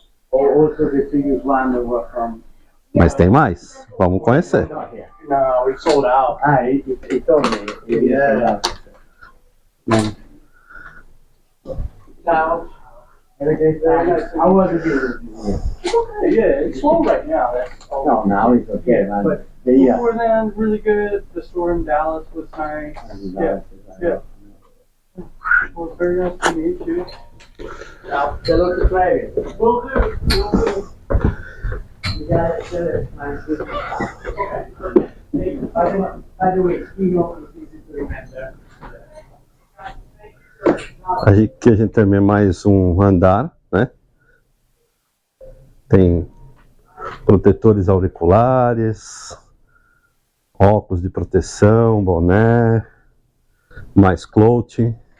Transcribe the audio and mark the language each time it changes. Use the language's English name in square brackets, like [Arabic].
[English] Or also the previous one that was from... [Portuguese] Mas tem mais, vamos conhecer. [English] No, we sold out. He told me. Yeah. Now, How was it? yeah, it's slow right now. No, now it's okay, man. But Yeah. before then, really good. The store in Dallas was nice. Yeah. Yeah. Well, it's very nice to meet you. Now, hello to play. Will do. Will do. You got it, nice. Okay. By the way, Tino is easy to remember. [Portuguese] Aqui a gente tem mais um andar, né? Tem protetores auriculares, óculos de proteção, boné, mais clothing.